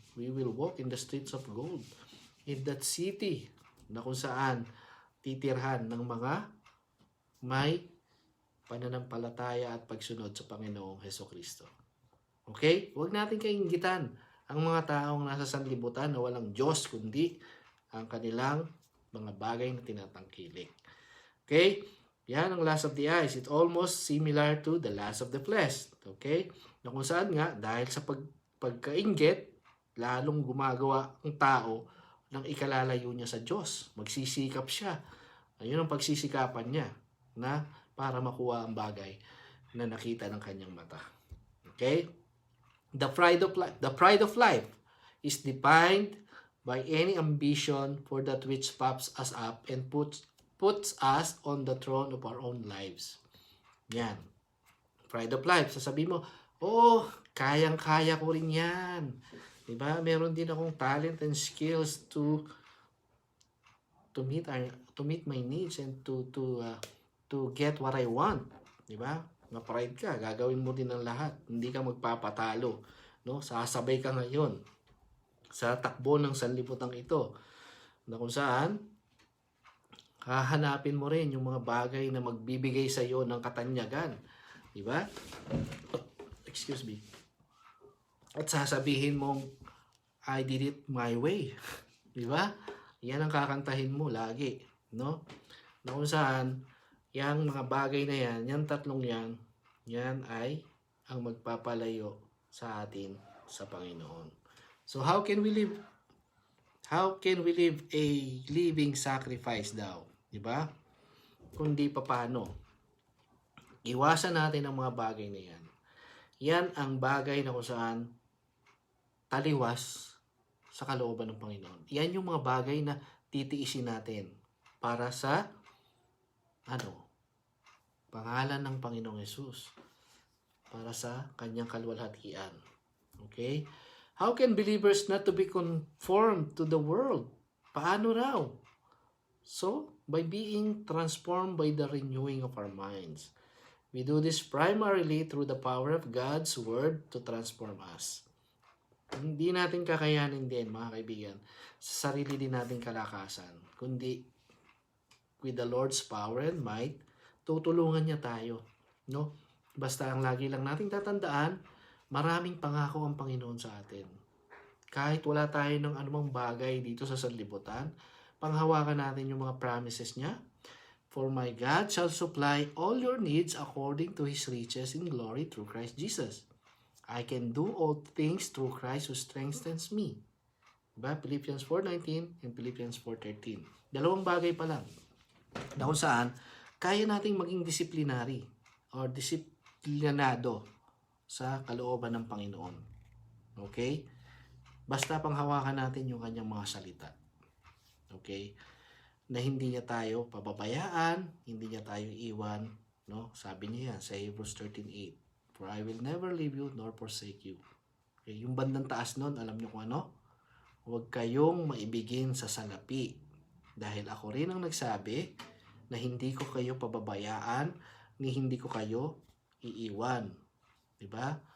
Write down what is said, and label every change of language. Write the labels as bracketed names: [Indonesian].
[English] We will walk in the streets of gold. In that city [Filipino] na kung saan titirhan ng mga may pananampalataya at pagsunod sa Panginoong Hesukristo. Okay? Huwag natin kainggitan ang mga taong nasa sanlibutan na walang Diyos kundi ang kanilang mga bagay na tinatangkilik. [English] Okay? [Filipino] Yan ang [English] lust of the eyes. It's almost similar to the lust of the flesh. Okay? [Filipino] Na kung saan nga, dahil sa pagkainggit, lalong gumagawa ang tao ng ikalalayo niya sa Diyos. Magsisikap siya. Ayun ang pagsisikapan niya na para makuha ang bagay na nakita ng kanyang mata. Okay? [English] The pride of life is defined by any ambition for that which puffs us up and puts us on the throne of our own lives. [Filipino] Yan. [English] Pride of life. [Filipino] Sasabihin mo, kayang-kaya ko rin yan. Diba? Meron din akong [English] talent and skills to meet my needs and to get what I want. [Filipino] Diba? Ma-pride ka. Gagawin mo din ang lahat. Hindi ka magpapatalo no? Sasabay ka ngayon sa takbo ng sanlibutan ito, na kung saan hahanapin mo rin yung mga bagay na magbibigay sa iyo ng katanyagan, di ba? [English] Excuse me. [Filipino] At sasabihin mong, [English] I did it my way. [Filipino] Di ba? Yan ang kakantahin mo lagi, no? Na kung saan, yung mga bagay na yan, yung tatlong yan ay ang magpapalayo sa atin sa Panginoon. [English] So how can we live? How can we live a living sacrifice daw? [Filipino] Di ba? Kundi paano? Iwasan natin ang mga bagay na yan. Yan ang bagay na kung saan taliwas sa kalooban ng Panginoon. Yan yung mga bagay na titiisin natin para sa pangalan ng Panginoong Hesus, para sa kanyang kaluwalhatian. Okay? [English] How can believers not to be conformed to the world? [Filipino] Paano raw? [English] So, by being transformed by the renewing of our minds. We do this primarily through the power of God's Word to transform us. [Filipino] Hindi natin kakayanin din, mga kaibigan, sa sarili din natin kalakasan, kundi [English] with the Lord's power and might, [Filipino] tutulungan niya tayo. No? Basta ang lagi lang nating tatandaan, maraming pangako ang Panginoon sa atin. Kahit wala tayo ng anumang bagay dito sa sanlibutan, panghawakan natin yung mga promises niya. [English] For my God shall supply all your needs according to His riches in glory through Christ Jesus. I can do all things through Christ who strengthens me. [Filipino] Diba? Philippians 4:19 and Philippians 4:13. Dalawang bagay pa lang. Na kung saan, kaya nating maging disciplinary or disiplinado sa kalooban ng Panginoon. Okay? Basta panghawakan natin yung kanyang mga salita. Okay? Na hindi niya tayo pababayaan, hindi niya tayo iwan, no? Sabi niya sa Hebrews 13:8, [English] for I will never leave you nor forsake you. [Filipino] Okay, yung bandang taas nun, alam niyo kung ano? Huwag kayong maibigin sa salapi, dahil ako rin ang nagsabi na hindi ko kayo pababayaan, ni hindi ko kayo iiwan. Diba?